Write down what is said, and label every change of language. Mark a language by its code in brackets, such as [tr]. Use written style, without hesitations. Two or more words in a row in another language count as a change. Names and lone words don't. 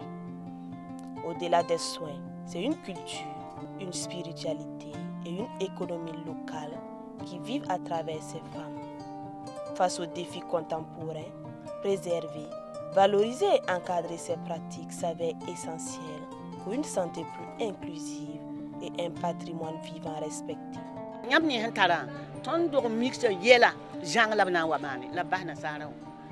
[fr] Au-delà des soins, c'est une culture, une spiritualité et une économie locale qui vivent à travers ces femmes. Face aux défis contemporains, préserver, valoriser et encadrer ces pratiques s'avère essentiel pour une santé plus inclusive et un patrimoine vivant respecté. [mos] Yãmb ne sẽn tara tõnd dog mix yɛla zãng la b na n wa maane la bas nasaarã wã